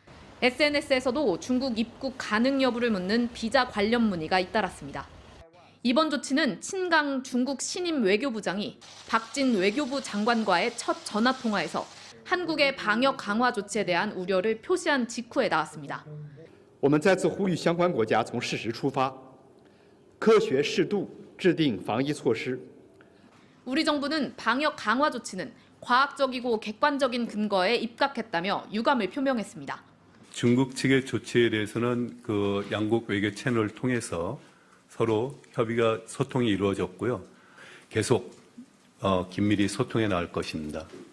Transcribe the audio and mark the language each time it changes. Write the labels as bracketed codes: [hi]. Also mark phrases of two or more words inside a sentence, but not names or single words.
[ko] SNS에서도 중국 입국 가능 여부를 묻는 비자 관련 문의가 잇따랐습니다. 이번 조치는 친강 중국 신임 외교부장이 박진 외교부 장관과의 첫 전화 통화에서 한국의 방역 강화 조치에 대한 우려를 표시한 직후에 나왔습니다. [zh] 我们再次呼吁相关国家从事实出发，科学适度制定防疫措施。 [ko] 우리 정부는 방역 강화 조치는 과학적이고 객관적인 근거에 입각했다며 유감을 표명했습니다. 중국 측의 조치에 대해서는 그 양국 외교 채널을 통해서 서로 협의가 소통이 이루어졌고요. 계속 긴밀히 소통해 나갈 것입니다.